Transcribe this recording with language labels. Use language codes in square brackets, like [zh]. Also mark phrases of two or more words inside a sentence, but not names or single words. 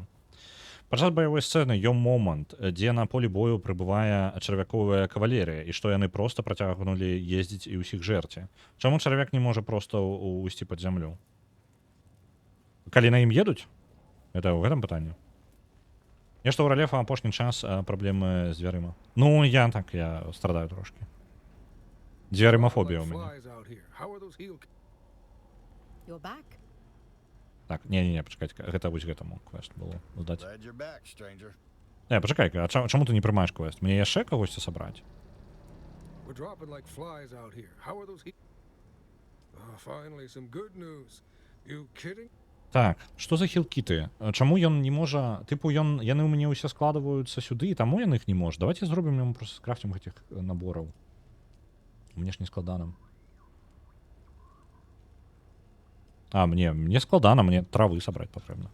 [be] Падчас баявой сцэны ём момант, дзе на полі бою прыбывае чарвяковая кавалерыя, і што яны проста працягнулі ездзіць і ўсіх жэрці. Чаму чарвяк не можа проста ўйсці пад зямлю? Калі на ім едуць? Это ў гэтым пытанні. Нешта ў рэлефа апошні час праблемы з дзвярыма. Ну, я страдаю трошки. Дзвярымафобія ў мяне. [en] You're back? [be] Так, не, пачакайце, гэта вось гэтаму квест было здаць. [en] Glad you're back, stranger. [be] Пачакай, а чаму ты не прымаеш квест? Мне яшчэ кагосьці сабраць? [en] We're dropping like flies out here. How are those finally some good news. You kidding? [be] Так, што за хілкіты? Чаму ён не можа... Тыпу, яны ў мяне ўсе складваюцца сюды, і таму ён іх не можа. Давайте зробім яму просто скрафтім гэтых набораў. Мне ж не складана. А, мне складана, мне травы сабраць патрэбна.